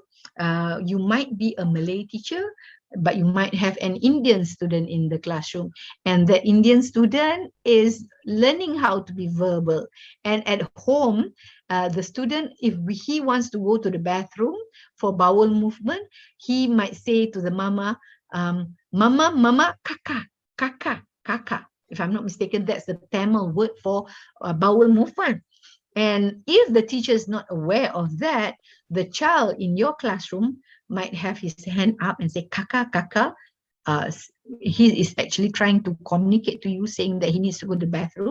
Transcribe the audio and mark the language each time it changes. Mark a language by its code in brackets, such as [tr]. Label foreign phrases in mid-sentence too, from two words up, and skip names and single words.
[en] You might be a Malay teacher, but you might have an Indian student in the classroom, and the Indian student is learning how to be verbal. And at home, the student, if he wants to go to the bathroom for bowel movement, he might say to the mama, mama, mama, [ta] kaka, kaka, kaka. [en] If I'm not mistaken, that's the Tamil word for bowel movement. And if the teacher is not aware of that, the child in your classroom might have his hand up and say, [ta] kaka, kaka. [en] He is actually trying to communicate to you, saying that he needs to go to the bathroom.